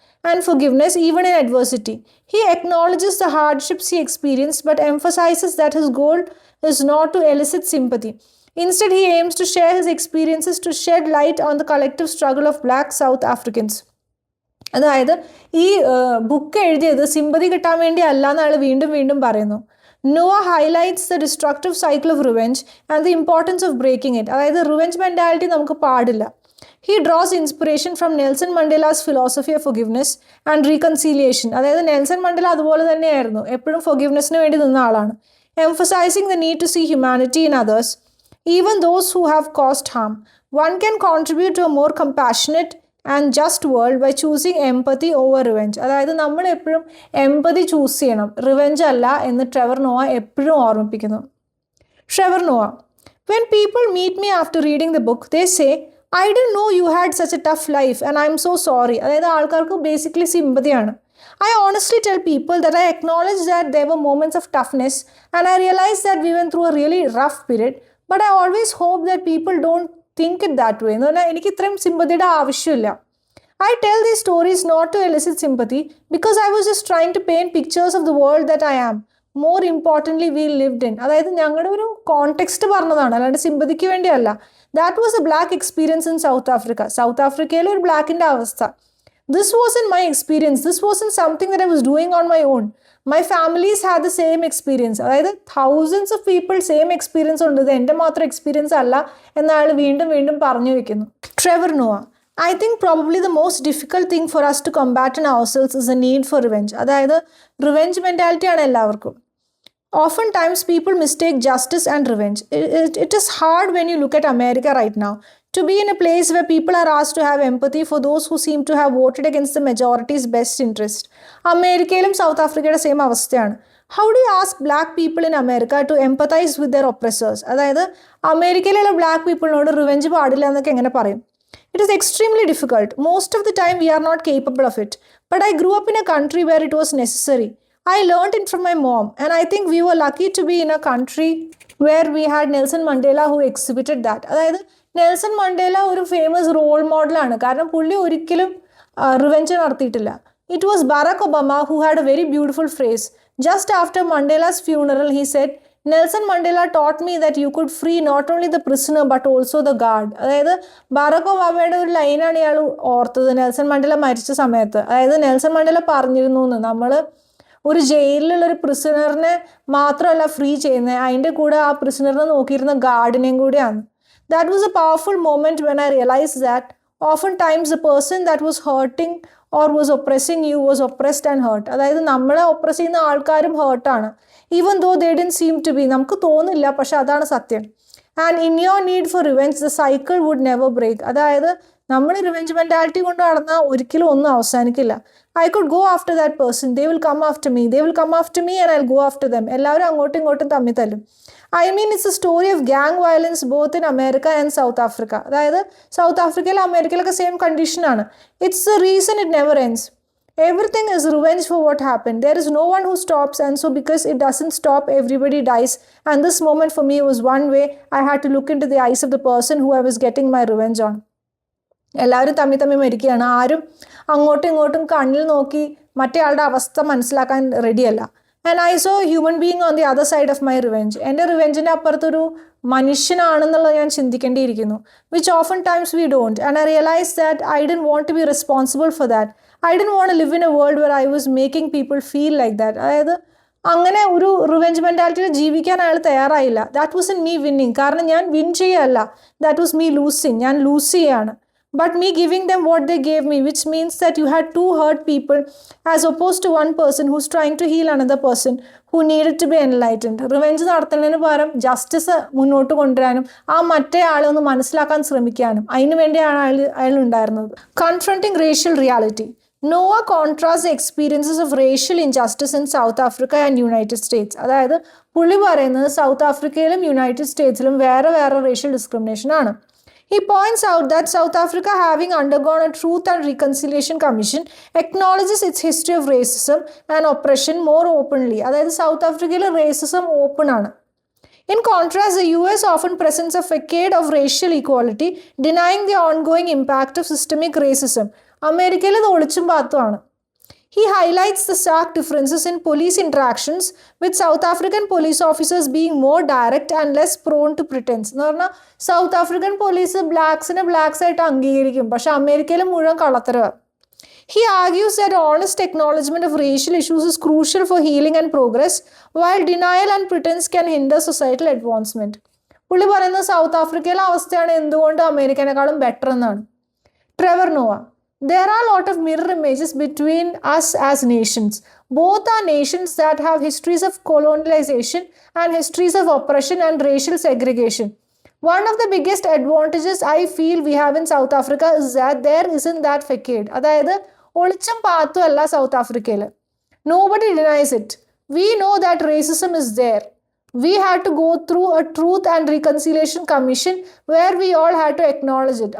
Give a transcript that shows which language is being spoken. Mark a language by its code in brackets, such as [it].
[en] And forgiveness even in adversity. He acknowledges the hardships he experienced but emphasizes that his goal is not to elicit sympathy. Instead, he aims to share his experiences to shed light on the collective struggle of Black South Africans. [ml] അതായത് ഈ book എഴുതിയത് sympathy കിട്ടാൻ വേണ്ടി അല്ല എന്ന് അയാൾ വീണ്ടും വീണ്ടും പറയുന്നു. [en] Noah highlights the destructive cycle of revenge and the importance of breaking it. [ml] അതായത് റിവെഞ്ച് മെൻറ്റാലിറ്റി നമുക്ക് പാടില്ല. [en] He draws inspiration from Nelson Mandela's philosophy of forgiveness and reconciliation. [ml] അതായത് നെൽസൺ മണ്ടേല അതുപോലെ തന്നെയായിരുന്നു, എപ്പോഴും forgivenessന് വേണ്ടി നിന്ന ആളാണ്. [en] Emphasizing the need to see humanity in others, even those who have caused harm. One can contribute to a more compassionate and just world by choosing empathy over revenge. [ml] അതായത് നമ്മൾ എപ്പോഴും empathy choose ചെയ്യണം, revenge അല്ല എന്ന് Trevor Nova എപ്പോഴും ഓർമ്മിപ്പിക്കുന്നു. [en] Trevor Noah: When people meet me after reading the book, they say, I didn't know you had such a tough life and I'm so sorry. [ml] അതായത് ആൾക്കാർക്ക് basically സിമ്പതിയാണ്. [en] I honestly tell people that I acknowledge that there were moments of toughness and I realize that we went through a really rough period, but I always hope that people don't think it that way. [ml] എന്ന് പറഞ്ഞാൽ എനിക്ക് ഇത്രയും സിമ്പതിയുടെ ആവശ്യമില്ല. [en] I tell these stories not to elicit sympathy because I was just trying to paint pictures of the world that I am. More importantly, we lived in. [ml] അതായത് ഞങ്ങളുടെ ഒരു context പറഞ്ഞതാണ്, അല്ലാണ്ട് സിമ്പതിക്ക് വേണ്ടിയല്ല. [en] That was a black experience in South Africa. [ml] South Africa ഒരു ബ്ലാക്കിൻ്റെ അവസ്ഥ. [en] This wasn't my experience. This wasn't something that I was doing on my own. My families had the same experience. [ml] അതായത് [en] thousands of people same experience [ml] ഉണ്ട്, ഇത് എൻ്റെ മാത്രം experience അല്ല എന്ന് അയാൾ വീണ്ടും വീണ്ടും പറഞ്ഞു വയ്ക്കുന്നു. [en] Trevor Noah: I think probably the most difficult thing for us to combat in ourselves is a need for revenge. [ml] അതായത് റിവെഞ്ച് മെൻറ്റാലിറ്റിയാണ് എല്ലാവർക്കും. [en] Oftentimes people mistake justice and revenge. It is hard when you look at America right now to be in a place where people are asked to have empathy for those who seem to have voted against the majority's best interest. [ml] അമേരിക്കയിലും south ആഫ്രിക്കയുടെ same അവസ്ഥയാണ്. [en] How do you ask black people in America to empathize with their oppressors? [ml] അതായത് അമേരിക്കയിലുള്ള black പീപ്പിളിനോട് revenge പാടില്ല എന്നൊക്കെ എങ്ങനെ പറയും? [en] It is extremely difficult. Most of the time we are not capable of it. But I grew up in a country where it was necessary. I learned it from my mom, and I think we were lucky to be in a country where we had Nelson Mandela who exhibited that. [ml] അതായത് Nelson Mandela ഒരു famous role മോഡലാണ്, കാരണം പുള്ളി ഒരിക്കലും revenge നടത്തിയിട്ടില്ല. [en] It was Barack Obama who had a very beautiful phrase. Just after Mandela's funeral, he said, Nelson Mandela taught me that you could free not only the prisoner but also the guard. [ml] അതായത് Barack ഒബാമയുടെ ഒരു ലൈനാണ് ഇയാൾ ഓർത്തത് Nelson Mandela മരിച്ച സമയത്ത്. അതായത് Nelson Mandela പറഞ്ഞിരുന്നു, നമ്മൾ ഒരു ജയിലിലുള്ളൊരു പ്രിസണറിനെ മാത്രമല്ല ഫ്രീ ചെയ്യുന്നത്, അതിൻ്റെ കൂടെ ആ പ്രിസണറിനെ നോക്കിയിരുന്ന ഗാർഡിനെയും കൂടെയാണ്. [en] That was a powerful moment when I realized that oftentimes the person that was hurting or was oppressing you was oppressed and hurt. [ml] അതായത് നമ്മളെ ഒപ്രസ് ചെയ്യുന്ന ആൾക്കാരും ഹേർട്ടാണ്, [en] even though they didn't seem to be. [ml] നമുക്ക് തോന്നില്ല, പക്ഷെ അതാണ് സത്യം. [en] And in your need for revenge, the cycle would never break. [ml] അതായത് നമ്മൾ റിവെഞ്ച് മെൻറ്റാലിറ്റി കൊണ്ട് നടന്നാൽ ഒരിക്കലും ഒന്നും അവസാനിക്കില്ല. [en] I could go after that person. They will come after me. They will come after me and I'll go after them. [ml] എല്ലാവരും അങ്ങോട്ടും ഇങ്ങോട്ടും തമ്മിൽ തല്ലും. [en] I mean, it's a story of gang violence both in America and South Africa. [ml] അതായത് south ആഫ്രിക്കയിലും അമേരിക്കയിലൊക്കെ same കണ്ടീഷനാണ്. [en] It's the reason it never ends. Everything is revenge for what happened. There is no one who stops, and so because it doesn't stop, everybody dies. And this moment for me was one way I had to look into the eyes of the person who I was getting my revenge on. [ml] എല്ലാവരും തമ്മി തമ്മി മരിക്കുകയാണ്, ആരും അങ്ങോട്ടും ഇങ്ങോട്ടും കണ്ണിൽ നോക്കി മറ്റേ ആളുടെ അവസ്ഥ മനസ്സിലാക്കാൻ റെഡിയല്ല. [en] And I saw human being on the other side of my revenge. [ml] എൻ്റെ റിവെഞ്ചിൻ്റെ അപ്പുറത്തൊരു മനുഷ്യനാണെന്നുള്ളത് ഞാൻ ചിന്തിക്കേണ്ടിയിരിക്കുന്നു, [en] Which often times we don't. And I realise that I didn't want to be responsible for that. I didn't want to live in a world where I was making people feel like that. [ml] അതായത് അങ്ങനെ ഒരു revenge മെൻറ്റാലിറ്റിയിൽ ജീവിക്കാൻ അയാൾ തയ്യാറായില്ല. [en] that was in me winning, [ml] കാരണം ഞാൻ win ചെയ്യല്ല, [en] that was me losing, [ml] ഞാൻ ലൂസ് ചെയ്യാണ്. [en] But me giving them what they gave me, which means that you had two hurt people as opposed to one person who's trying to heal another person who needed to be enlightened. [ml] Revenge നടത്തുന്നതിന് പകരം justice മുന്നോട്ട് കൊണ്ടുവരാനും ആ മറ്റേ ആളെ ഒന്ന് മനസ്സിലാക്കാൻ ശ്രമിക്കാനും അതിനു വേണ്ടിയാണ് അയാൾ ഉണ്ടായിരുന്നത്. [en] Confronting racial reality. Noah contrasts the experiences of racial injustice in South Africa and United States. [ml] അതായത് പുള്ളി പറയുന്നത് സൗത്ത് ആഫ്രിക്കയിലും യുണൈറ്റഡ് സ്റ്റേറ്റ്സിലും വേറെ വേറെ റേഷ്യൽ ഡിസ്ക്രിമിനേഷൻ ആണ്. [en] He points out that South Africa, having undergone a Truth and Reconciliation Commission, acknowledges its history of racism and oppression more openly. [ml] അതായത് south ആഫ്രിക്കയിൽ racism open ആണ്. [en] In contrast, the US often presents a facade of racial equality, denying the ongoing impact of systemic racism. [ml] അമേരിക്കയിൽ ഇത് ഒളിച്ചും പാത്തുമാണ്. [en] He highlights the stark differences in police interactions, with South African police officers being more direct and less prone to pretense. [ml] എന്ന് പറഞ്ഞാൽ south African police ബ്ലാക്സിനെ blanks ആയിട്ട് അംഗീകരിക്കും, പക്ഷെ അമേരിക്കയിൽ മുഴുവൻ കള്ളത്തരവാണ്. [en] He argues that honest acknowledgement of racial issues is crucial for healing and progress, while denial and pretense can hinder societal advancement. [ml] പുള്ളി പറയുന്നത് south ആഫ്രിക്കയിലെ അവസ്ഥയാണ് എന്തുകൊണ്ട് അമേരിക്കനേക്കാളും ബെറ്റർ എന്നാണ്. [en] Trevor Noah. There are a lot of mirror images between us as nations. Both are nations that have histories of colonialization and histories of oppression and racial segregation. One of the biggest advantages I feel we have in South Africa is that there isn't that facade. [ml] അതായത് ഒളിച്ചും പാത്തും അല്ല south ആഫ്രിക്കയിൽ. [en] Nobody denies it. We know that racism is there. We had to go through a Truth and Reconciliation Commission where we all had to acknowledge it.